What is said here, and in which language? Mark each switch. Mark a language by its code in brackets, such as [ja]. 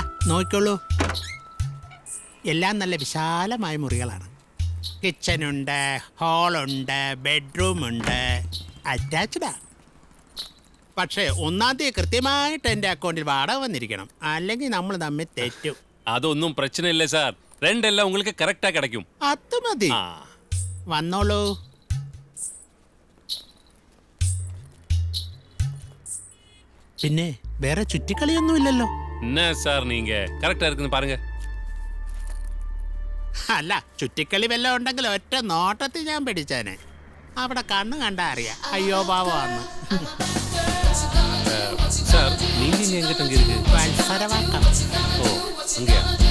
[ml] നോക്കിക്കോളൂ, എല്ലാം നല്ല വിശാലമായ മുറികളാണ്. കിച്ചനുണ്ട്, ഹാളുണ്ട്, ബെഡ്റൂമുണ്ട്, അറ്റാച്ച്ഡാ. പക്ഷേ 1-ാം തീയതി കൃത്യമായിട്ട് എൻ്റെ അക്കൗണ്ടിൽ വാടക വന്നിരിക്കണം, അല്ലെങ്കിൽ നമ്മൾ തമ്മിൽ തെറ്റും. അതൊന്നും [ta] பிரச்சனை இல்லை சார். ரெண்டெல்லாம் உங்களுக்கு கரெக்டா கிடைக்கும். [ml] അത് മതി. വന്നോളൂ. പിന്നെ വേറെ ചുറ്റിക്കളിയൊന്നുമില്ലല്ലോ? [ta] என்ன சார் நீங்க கரெக்டா இருக்குன்னு பாருங்க. [ml] അല്ല, ചുറ്റിക്കളി വല്ലതും ഉണ്ടെങ്കിൽ ഒറ്റ നോട്ടത്തിൽ ഞാൻ പിടിച്ചേനെ. അവിടെ കണ്ണു കണ്ടാ അറിയാം അയ്യോ പാവന്ന്. [ta] சார் நீங்க இங்க எங்க தங்கி இருக்கு? [ml] മത്സരവാക്കം. [ta] ஓ அங்கயா?